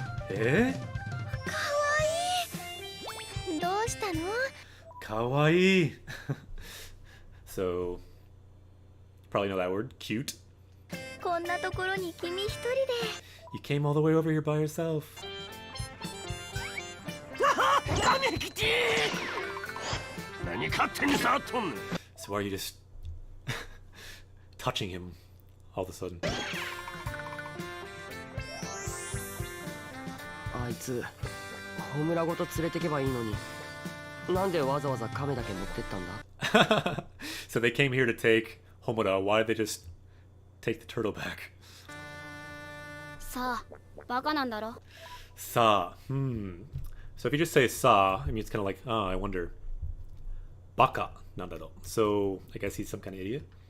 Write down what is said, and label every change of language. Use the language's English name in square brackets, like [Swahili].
[Japanese] Eh? どうしたの？ Kawaii. [English] So, probably know that word. Cute. [Japanese] こんなところに君一人で。 [English] You came all the way over here by yourself. [Japanese] 亀吉何勝手に触っとんねん [English] So why are you just touching him all of a sudden? [Japanese] あいつホムラごと連れてけばいいのになんでわざわざ亀だけ持ってったんだ [English] So they came here to take Homura. Why did they just take the turtle back? [Japanese] さあ、バカなんだろ。 Sa. [English] So if you just say sa, I mean, it's kind of like, I wonder. [Japanese] Baka. Nandaro. [English] So I guess he's some kind of idiot.